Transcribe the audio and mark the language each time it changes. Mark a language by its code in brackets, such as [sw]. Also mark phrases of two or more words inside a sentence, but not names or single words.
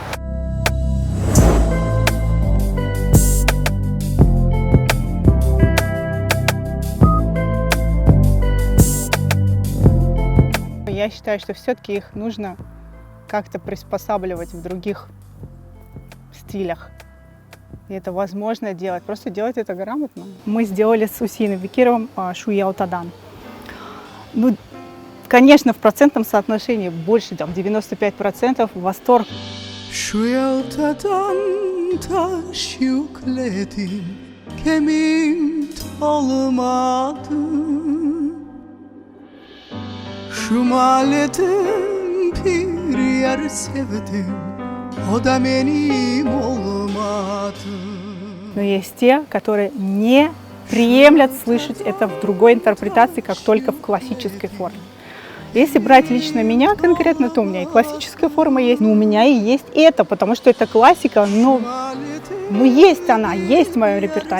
[ru] Я считаю, что все-таки их нужно как-то приспосабливать в других стилях. И это возможно делать, просто делать это грамотно. Мы сделали с Усейном Бекировым Шуялтадан. Ну, конечно, в процентном соотношении больше, там, 95% восторг. [crh] Şuyaltadan taş yükledim, kemik olmadı. Şumaletim bir yer sevdim, o da benim olmadı. [ru] Но есть те, которые не приемлят слышать это в другой интерпретации, как только в классической форме. Если брать лично меня конкретно, то у меня и классическая форма есть, но у меня и есть это, потому что это классика, но есть она, есть в моем репертуаре.